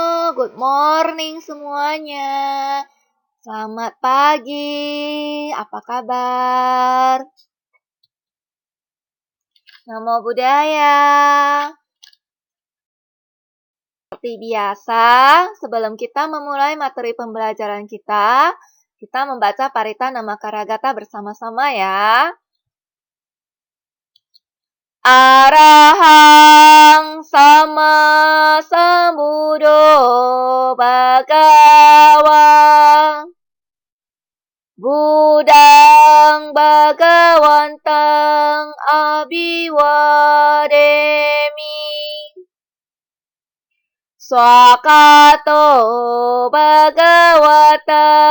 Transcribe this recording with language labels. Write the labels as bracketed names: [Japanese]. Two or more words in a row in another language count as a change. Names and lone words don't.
[English] good morning [Indonesian] semuanya. Selamat pagi, apa kabar? Namo Buddhaya. Seperti biasa, sebelum kita memulai materi pembelajaran kita membaca Parita Namakaragata bersama-sama ya. [Pali] Arahang sama sambuddho bhagava Buddhang bhagawantang abhiwademi Swakato bhagavata